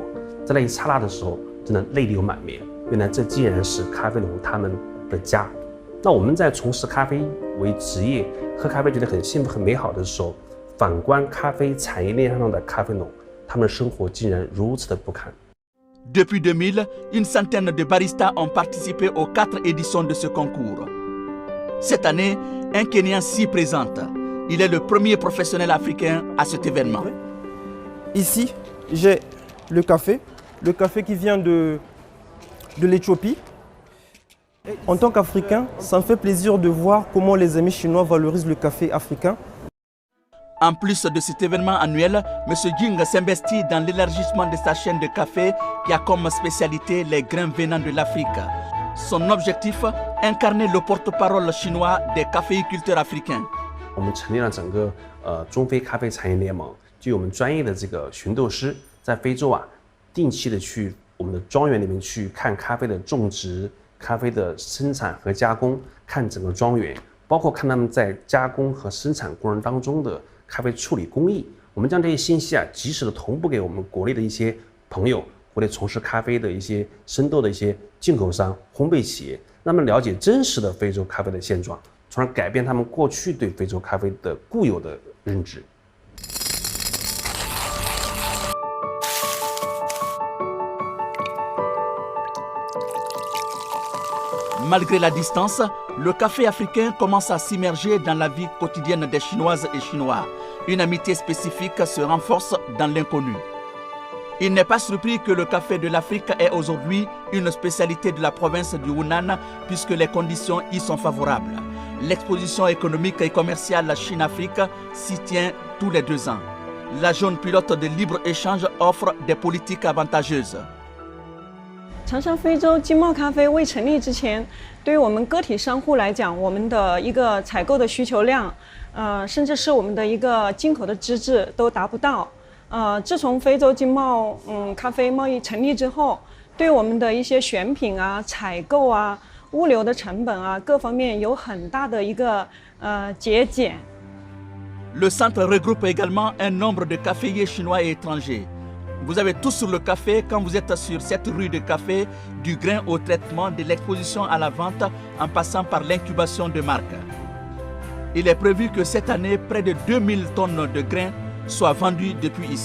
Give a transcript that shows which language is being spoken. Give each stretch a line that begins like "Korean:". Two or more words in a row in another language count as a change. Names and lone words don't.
Chinese: 在那一刹那的时候，真的泪流满面。原来这竟然是咖啡农他们的家。那我们在从事咖啡为职业，喝咖啡觉得很幸福、很美好的时候，反观咖啡产业链上的咖啡农，他们的生活竟然如此的不堪。
French: Depuis 2000, une centaine de baristas ont participé aux 4 éditions de ce concours. Cette année, un Kenyan s'y présente. Il est le premier professionnel africain à cet événement. Ici, j'ai le café qui vient de l'Éthiopie. En tant qu'Africain, ça me fait plaisir de voir comment les amis chinois valorisent le café africain. En plus de cet événement annuel, M. Jing s'investit dans l'élargissement de sa chaîne de café qui a comme spécialité les grains venant de l'Afrique. Son objectif, incarner le porte-parole chinois des caféiculteurs africains.
Chinese: 我们成立了整个中非咖啡产业联盟，就有我们专业的这个寻豆师在非洲啊，定期的去我们的庄园里面去看咖啡的种植、咖啡的生产和加工，看整个庄园，包括看他们在加工和生产过程当中的咖啡处理工艺。我们将这些信息啊，及时的同步给我们国内的一些朋友，国内从事咖啡的一些生豆的一些进口商、烘焙企业，让他们了解真实的非洲咖啡的现状，从而改变他们过去对非洲咖啡的固有的认知。
French: Malgré la distance, le café africain commence à s'immerger dans la vie quotidienne des Chinoises et Chinois. Une amitié spécifique se renforce dans l'inconnu. Il n'est pas surpris que le café de l'Afrique est aujourd'hui une spécialité de la province du Hunan puisque les conditions y sont favorables. L'exposition économique et commerciale Chine-Afrique s'y tient tous les 2 ans. La zone pilote de libre-échange offre des politiques avantageuses.
Chinese: 长沙非洲经贸咖啡未成立之前，对于我们个体商户来讲，我们的一个采购的需求量，甚至是我们的一个进口的资质都达不到。自从非洲经贸咖啡贸易成立之后，对我们的一些选品啊、采购啊、物流的成本啊各方面有很大的一个节俭。
French: Le centre regroupe également un nombre de caféiers chinois et étrangers. Vous avez tout sur le café quand vous êtes sur cette rue de café, du grain au traitement, de l'exposition à la vente en passant par l'incubation de marques. Il est prévu que cette année, près de 2000 tonnes de grains soient vendues depuis ici.